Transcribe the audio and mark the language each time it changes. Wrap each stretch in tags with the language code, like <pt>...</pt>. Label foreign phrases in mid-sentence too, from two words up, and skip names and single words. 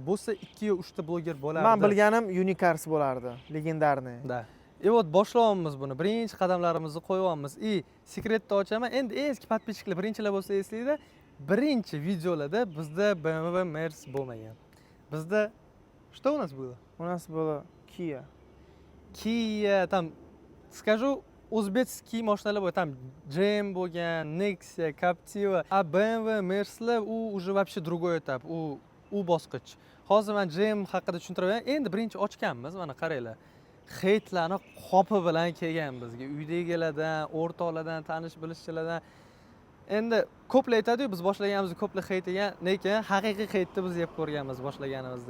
<uz>Bo'lsa 2 yo 3 ta bloger bo'lardi. Men bilganim Unicars bo'lardi, legendarniy. Da. Вот boshlayapmiz buni. Birinchi qadamlarimizni qo'yapmiz. Sekretni ochaman. Endi eski podpисчиклар birinchilar bo'lsa eslaydi, birinchi videolarda bizda BMW Merc bo'lmagan.</uz> <ru>Bizda что у нас было? У нас было Kia. Kia, там, скажу,</ru> <uz>o'zbekskiy mashinalar bor, там GM bo'lgan, Nexia, Captiva, a BMW, Merclar u</uz> <ru>уже вообще другой этап,</ru> <uz>u bosqich. Hozir men GM haqida tushuntiraman. Endi birinchi ochganmiz, mana qaranglar. Heytlarni qopi bilan kelgan bizga, uydagilardan, o'rtoqlardan, tanish bilishchilardan. Endi ko'plar aytadi-ku, biz boshlaganimizda ko'plar heytigan, lekin haqiqiy heytni biz yeb ko'rganmiz boshlaganimizda.</uz>